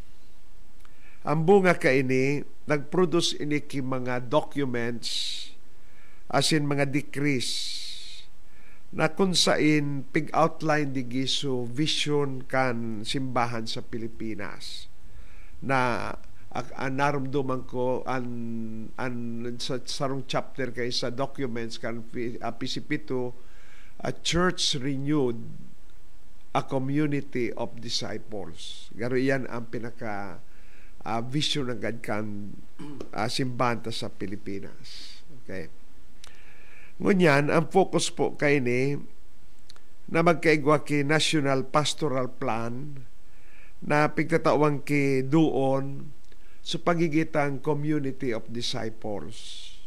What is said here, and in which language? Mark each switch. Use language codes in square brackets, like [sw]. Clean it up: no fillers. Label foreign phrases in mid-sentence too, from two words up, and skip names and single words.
[bik] Ang bunga ka ini, nag-produce ini ki mga documents, asin mga decrees, na kung saan pig-outline di giso vision kan simbahan sa Pilipinas, na naramdaman ko sa sarong chapter kay sa documents kan pisipito, [en] a church renewed, a community of disciples. [bik] Garo yan ang pinaka vision ng kan simbahan sa Pilipinas. Okay. Ngunyan, ang focus po kay ni na magkaigwa ki National Pastoral Plan na pigtatawang ki doon sa pagigitang [en] community of disciples.